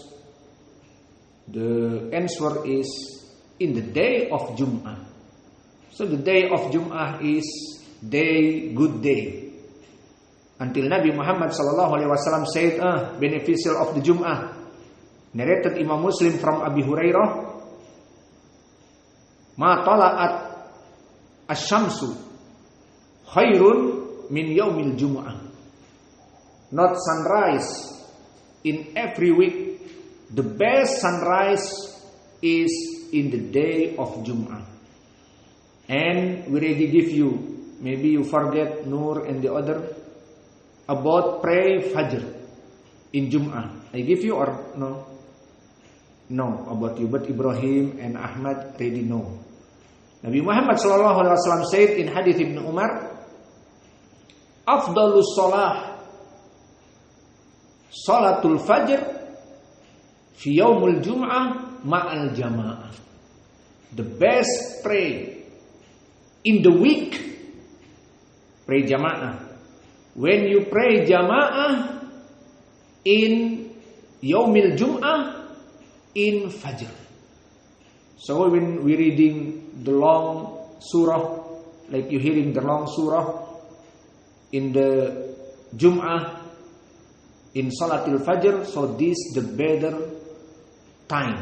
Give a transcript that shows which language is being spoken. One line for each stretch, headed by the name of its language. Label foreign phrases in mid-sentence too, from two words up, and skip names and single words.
English: The answer is in the day of Jum'ah. So the day of Jum'ah is day, good day. Until Nabi Muhammad SAW said, beneficial of the Jum'ah. Narrated Imam Muslim from Abi Hurairah,
Arabic: ما طلعت الشمس خير من يوم الجمعة.
English: Not sunrise in every week. The best sunrise is in the day of Jum'ah. And we already give you, maybe you forget Nur and the other, about pray Fajr in Jum'ah. I give you or no? No, about you, but Ibrahim and Ahmad already know. Nabi Muhammad SAW said in hadith Ibn Umar,
Arabic: أفضل الصلاة صلاة الفجر في يوم الجمعة مع الجماعة.
English: The best pray in the week, pray jama'ah. When you pray jama'ah in
Arabic: يوم الجمعة,
English: in Fajr. So when we reading the long surah, like you hearing the long surah in the Jum'ah, in
Arabic: صلاة الفجر,
English: so this the better time.